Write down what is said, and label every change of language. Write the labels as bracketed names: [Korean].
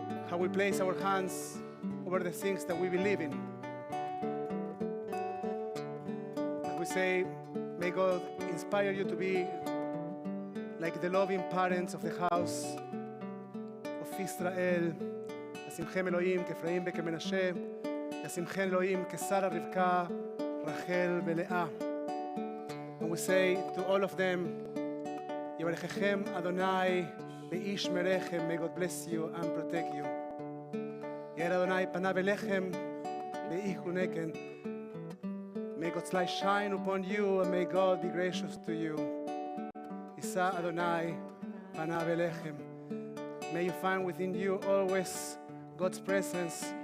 [English] How we place our hands over the things that we believe in. As we say, may God inspire you to be like the loving parents of the house of Israel. [Hebrew] ישמחם אלוהים כאפרים וכמנשה, ישמחם אלוהים כשרה רבקה, רחל ולאה. [English] And we say to all of them, [Hebrew] יברככם אדוני ואיש מרחם. [English] May God bless you and protect you. [Hebrew] יאר אדוני פניו אליכם ויחונקם. [English] May God's light shine upon you and may God be gracious to you. [Hebrew] יישא אדוני פניו אליכם. [English] May you find within you always God's presence.